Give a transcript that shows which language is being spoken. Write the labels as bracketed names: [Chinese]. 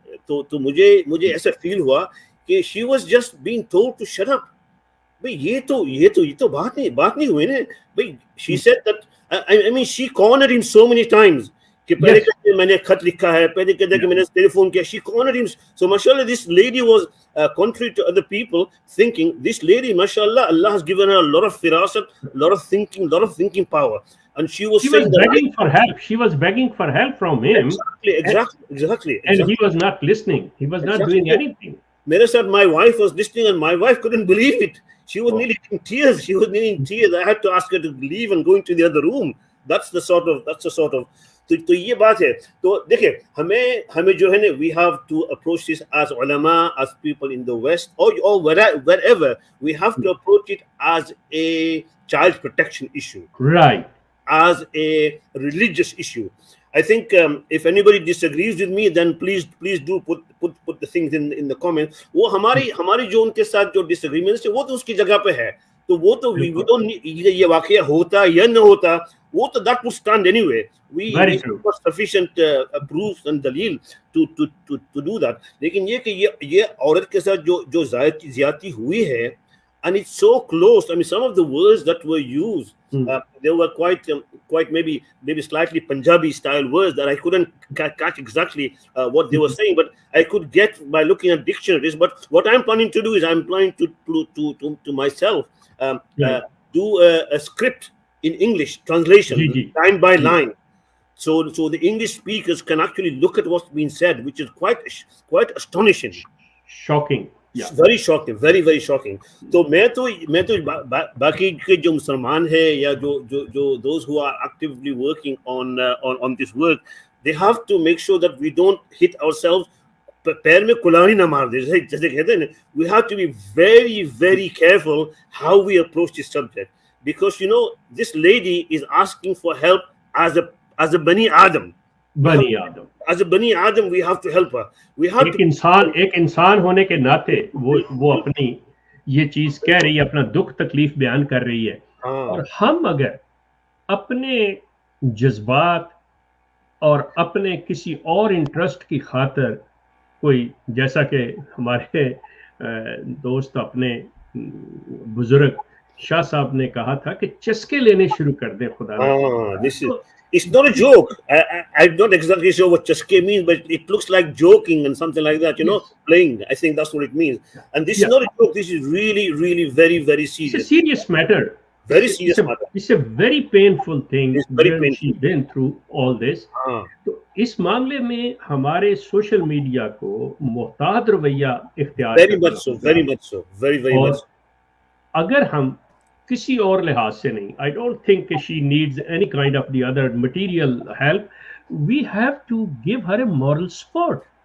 [Hindi] तो मुझे ऐसा फील हुआ कि [English] She was just being told to shut up. [Hindi] भाई ये तो बात नहीं हुई ना भाई। [English] she said that I mean she cornered him so many times [Hindi] कि पहले कहते हैं मैंने खत लिखा है, पहले कहते हैं कि मैंने टेलीफोन किया। [English] She cornered him. So माशाल्लाह this lady was contrary to other people thinking, this lady mashallah Allah has given her a lot of firasat, lot of thinking power, and she was begging for help. She was begging for help from him. Exactly. And he was not listening. He was not doing anything. Mere said my wife was listening and my wife couldn't believe it. She was nearly in tears. I had to ask her to leave and go into the other room. That's the sort of [Hindi] तो ये बात है। तो देखिए हमें जो है ना, [English] we have to approach this as ulama, as people in the West or wherever, we have to approach it as a child protection issue, right, as a religious issue. I think if anybody disagrees with me, then please do put the things in the comments. [Hindi] वो हमारी जो उनके साथ जो disagreements है वो तो उसकी जगह पे है। तो वो तो [English] we don't need, [Hindi] ये वाकया होता या न होता वो तो [English] that would stand anyway. We have sufficient proofs and dalil to do that. [Hindi] लेकिन ये कि ये औरत के साथ जो ज़्यादती हुई है, [English] and it's so close. I mean, some of the words that were used, they were quite maybe slightly Punjabi style words that I couldn't catch exactly what they were saying, but I could get by looking at dictionaries. But what I'm planning to do is I'm planning to myself do a script in English translation, line by line. So the English speakers can actually look at what's been said, which is quite astonishing, shocking. Yeah. Very shocking, very shocking. [Hindi] तो मैं तो बाकी के जो मुसलमान है या जो [English] those who are actively working on this work, they have to make sure that we don't hit ourselves, [Hindi] पैर में कुल्हाड़ी ना मार दे, जैसे कहते हैं ना। [English] We have to be very careful how we approach this subject, because this lady is asking for help as a Bani Adam. As a Bani Adam, we have to help her. We have [Hindi] एक इंसान होने के नाते वो अपनी ये चीज कह रही है, अपना दुख तकलीफ बयान कर रही है। और हम अगर अपने जज्बात और अपने किसी और इंटरेस्ट की खातिर कोई, जैसा कि हमारे दोस्त अपने बुजुर्ग शाह साहब ने कहा था कि चस्के लेने शुरू कर दें खुदा। [English] It's not a joke. I'm not exactly sure what chaske means, but it looks like joking and something like that, playing. I think that's what it means. And this is not a joke. This is really very serious. It's a serious matter. Very serious matter. It's a very painful thing. It's very painful. She's been through all this. [Hindi] तो इस मामले में हमारे social media को मोहतात रवैया इख्तियार [English] very much so, very much so. [Hindi] अगर हम किसी और लिहाज से नहीं, [English] I don't think she needs any kind of the other material help. We have to give her a moral support.